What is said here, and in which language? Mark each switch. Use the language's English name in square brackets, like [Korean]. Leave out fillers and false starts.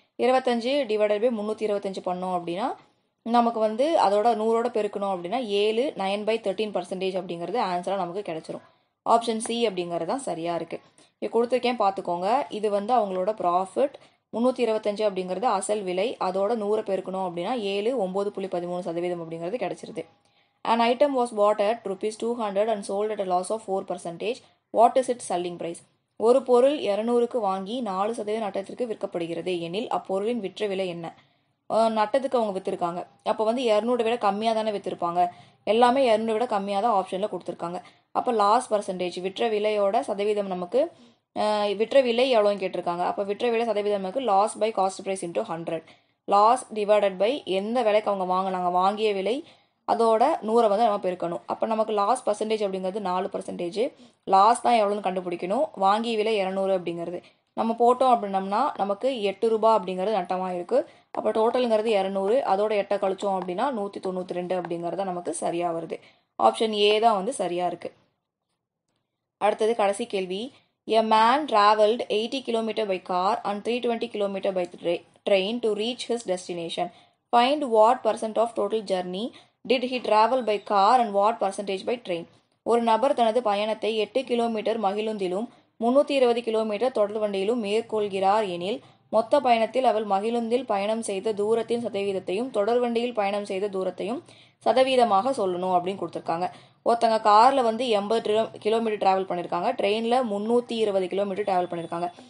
[Tamil] 25 / 325 பண்ணோம் அப்படின்னா நமக்கு வந்து அதோட 100ஓட பெருக்கணும் அப்படின்னா 7 9/13% அப்படிங்கிறது ஆன்சராக நமக்கு கிடைச்சிரும். ஆப்ஷன் சி அப்படிங்கிறது தான் சரியாக இருக்குது. இப்போ கொடுத்துருக்கேன் பார்த்துக்கோங்க. இது வந்து அவங்களோட ப்ராஃபிட். 325 அப்படிங்கிறது அசல் விலை, அதோட 100 பெருக்கணும் அப்படின்னா 7 9.13% அப்படிங்கிறது கிடைச்சிருது. [English] An item was bought at ₹200 and sold at a loss of 4%. What is its selling price? [Tamil] ஒரு பொருள் 200க்கு வாங்கி 4% நட்டத்திற்கு விற்கப்படுகிறது எனில் அப்பொருளின் விற்ற விலை என்ன? நட்டத்துக்கு அவங்க விற்றுருக்காங்க. அப்போ வந்து 200 விட கம்மியாக தானே விற்றுருப்பாங்க. எல்லாமே 200 விட கம்மியாக தான் ஆப்ஷனில் கொடுத்துருக்காங்க. அப்போ லாஸ் பர்சன்டேஜ், விற்ற விலையோட சதவீதம் நமக்கு விற்ற விலை எவ்வளோன்னு கேட்டிருக்காங்க. அப்போ விற்ற விலை சதவீதம் நமக்கு loss by cost price × 100. Loss divided by எந்த விலைக்கு அவங்க வாங்கினாங்க, வாங்கிய விலை, அதோட 100 வந்து நம்ம பெருக்கணும். அப்போ நமக்கு லாஸ் பர்சன்டேஜ் அப்படிங்கிறது 4%. லாஸ் தான் எவ்வளோன்னு கண்டுபிடிக்கணும். வாங்கிய விலை 200 அப்படிங்கிறது நம்ம போட்டோம் அப்படின்னம்னா நமக்கு 8 ரூபா அப்படிங்கிறது நட்டமாக இருக்குது. அப்போ டோட்டலுங்கிறது 200, அதோட 8 கழிச்சோம் அப்படின்னா 192 அப்படிங்கிறது நமக்கு சரியாக வருது. ஆப்ஷன் ஏ தான் வந்து சரியாக இருக்குது. அடுத்தது கடைசி கேள்வி. [English] A man travelled 80 km by car and 320 km by train to reach his destination. Find what % of total journey did he travel by car and what % by train. [Tamil] ஒரு நபர் தனது பயணத்தை 8 கிலோமீட்டர் மகிழுந்திலும் 320 கிலோமீட்டர் தொடர் வண்டியிலும் மேற்கொள்கிறார் எனில் மொத்த பயணத்தில் அவள் மகிழுந்தில் பயணம் செய்த தூரத்தின் சதவீதத்தையும் தொடர் வண்டியில் பயணம் செய்த தூரத்தையும் சதவீதமாக சொல்லணும் அப்படின்னு கொடுத்துருக்காங்க. ஒருத்தங்க காரில் வந்து 80 கிலோமீட்டர் ட்ராவல் பண்ணியிருக்காங்க, ட்ரெயினில் 320 கிலோமீட்டர் ட்ராவல் பண்ணியிருக்காங்க.